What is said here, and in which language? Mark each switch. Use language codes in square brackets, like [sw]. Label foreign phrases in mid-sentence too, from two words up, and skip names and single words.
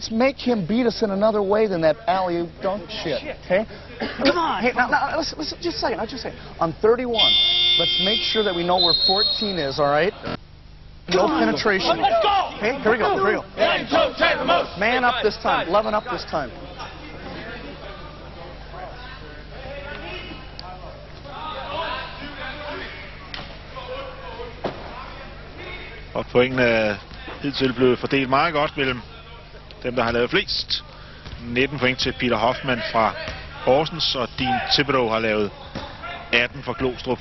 [en] Let's make him beat us in another way than that alley-oop dunk shit, okay? Come on! Hey, now listen, just a second, just a second. On 31, let's make sure that we know where 14 is, all right? No penetration. Let's go! Okay, here we go, here we go. Man up this time, 11 up this time. [da] Og pointene er hidtil blevet fordelt meget godt mellem dem, der har lavet flest. 19 point til Peter Hoffmann fra Horsens, og Dean Thibodeau har lavet 18 for Glostrup.